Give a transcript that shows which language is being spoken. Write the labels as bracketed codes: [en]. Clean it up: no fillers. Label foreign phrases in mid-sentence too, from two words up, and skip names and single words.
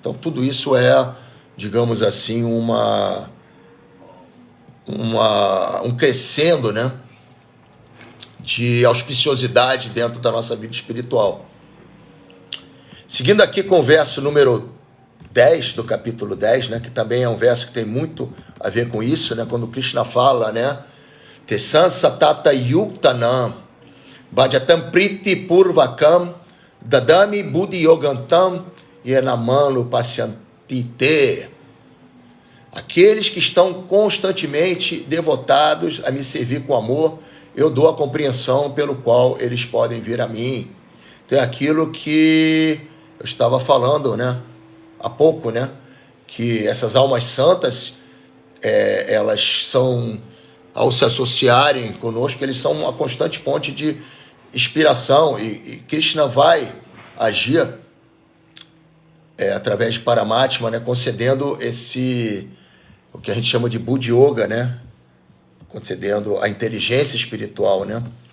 [pt] Então tudo isso é, digamos assim, um crescendo, né, de auspiciosidade dentro da nossa vida espiritual. Seguindo aqui com o verso número 10 do capítulo 10, né, que também é um verso que tem muito a ver com isso, né, quando Krishna fala, né, [sa] Tesansa tata yuktanam bhajatam priti purvakam dadami buddhi yogantam yenamanu pasyantite. [pt] Aqueles que estão constantemente devotados a me servir com amor, eu dou a compreensão pelo qual eles podem vir a mim. Então é aquilo que eu estava falando, né, há pouco, né, que essas almas santas, elas são, ao se associarem conosco, eles são uma constante fonte de inspiração, e Krishna vai agir através de Paramatma, né, concedendo o que a gente chama de [sa] Buddhi Yoga, [pt] né, concedendo a inteligência espiritual, né.